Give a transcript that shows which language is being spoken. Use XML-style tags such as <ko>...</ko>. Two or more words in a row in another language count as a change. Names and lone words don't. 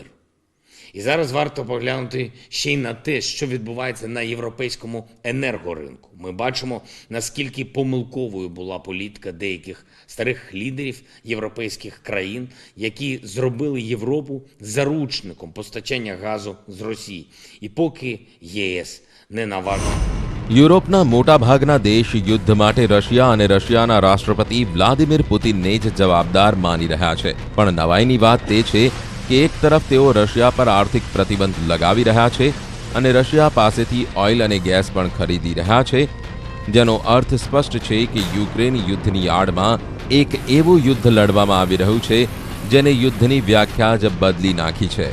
<uk>І зараз варто поглянути ще й на те, що відбувається на європейському енергоринку. Ми бачимо, наскільки помилковою була політика деяких старих лідерів європейських країн, які зробили Європу заручником постачання газу з Росії. І поки єС не наважив</uk> <gu>યુરોપના મોટાભાગના દેશ યુદ્ધ માટે રશિયા અને રશિયાના રાષ્ટ્રપતિ વ્લાદિમીર પુતિનને જ જવાબદાર માની રહ્યા છે. પણ નવાઈની વાત તે છે કે એક તરફ તેઓ રશિયા પર આર્થિક પ્રતિબંધ લગાવી રહ્યા છે અને રશિયા પાસેથી ઓઇલ અને ગેસ પણ ખરીદી રહ્યા છે, જેનો અર્થ સ્પષ્ટ છે કે યુક્રેન યુદ્ધની આડમાં એક એવું યુદ્ધ લડવામાં આવી રહ્યું છે જેને યુદ્ધની વ્યાખ્યા જ બદલી નાખી છે.</gu>